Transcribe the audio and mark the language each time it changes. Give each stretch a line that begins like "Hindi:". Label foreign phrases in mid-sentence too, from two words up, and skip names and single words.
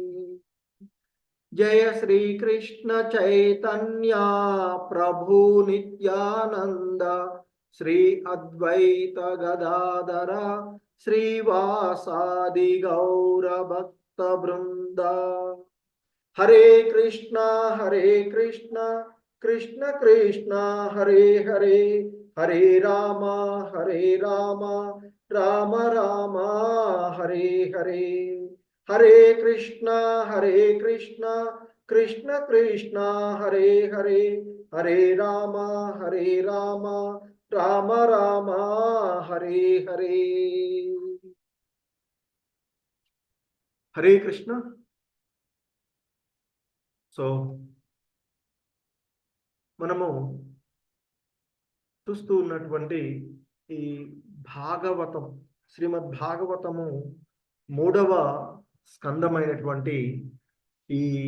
Sanskrit: జయ శ్రీ కృష్ణ చైతన్య ప్రభు నిత్యానంద శ్రీ అద్వైత గదాధర శ్రీవాసాది గౌర భక్త బృంద. హరే కృష్ణ కృష్ణ కృష్ణ హరే హరే హరే రామ రామ రామ హరే హరే. హరే కృష్ణ కృష్ణ కృష్ణ హరే హరే హరే రామ రామ రామ హరే హరే. హరే కృష్ణ.
Telugu: సో మనము చూస్తూ ఉన్నటువంటి ఈ భాగవతం, శ్రీమద్ భాగవతము 3వ స్కందమైనటువంటి ఈ